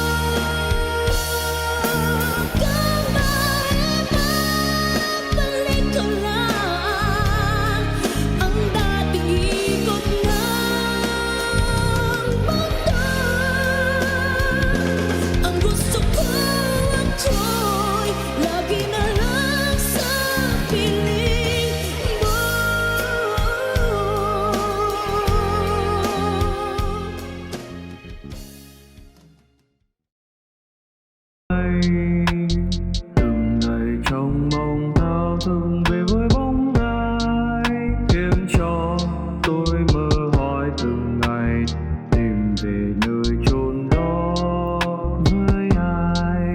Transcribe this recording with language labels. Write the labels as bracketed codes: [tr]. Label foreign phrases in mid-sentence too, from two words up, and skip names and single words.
[tl] Kung maibabalik ko lang ang dating ikot ng mundo, ang gusto ko ako'y lagi na lang sa piling mo. [vi] Từng ngày trong mong thao thức về với bóng ai, khiến cho tôi mơ hỏi từng ngày tìm về nơi chốn đó với ai.